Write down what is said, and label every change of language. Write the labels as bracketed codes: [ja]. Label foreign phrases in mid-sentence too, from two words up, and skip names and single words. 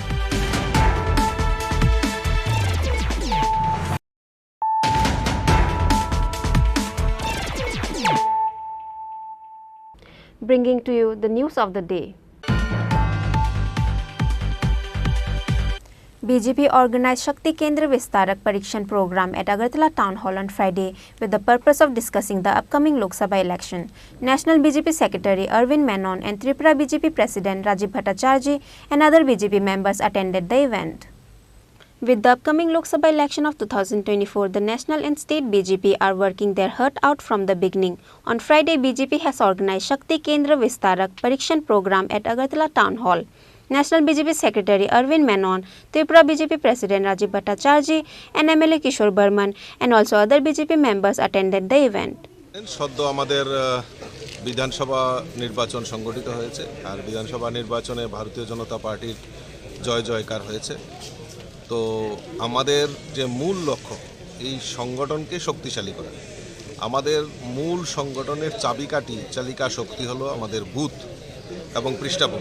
[en] Bringing to you the news of the day. BJP organized Shakti Kendra Vistarak Parikshan program at Agartala Town Hall on Friday with the purpose of discussing the upcoming Lok Sabha election. National BJP Secretary Arvind Menon and Tripura BJP President Rajiv Bhattacharjee and other BJP members attended the event. With the upcoming Lok Sabha election of 2024, the national and state BJP are working their heart out from the beginning. On Friday, BJP has organized Shakti Kendra Vistarak Parikshan program at Agartala Town Hall. National BJP Secretary Arvind Menon, Tripura BJP President Rajiv Bhattacharjee and MLA Kishore Burman and also other BJP members attended the event. [bn] সদ্য আমাদের বিধানসভা নির্বাচন সংগঠিত হয়েছে আর বিধানসভা নির্বাচনে ভারতীয় জনতা পার্টির জয় জয়কার হয়েছে। তো আমাদের যে মূল লক্ষ্য এই সংগঠনকে শক্তিশালী করা। আমাদের মূল সংগঠনের চাবিকাঠি চালিকা শক্তি হলো আমাদের বুথ এবং পৃষ্ঠাভূমি।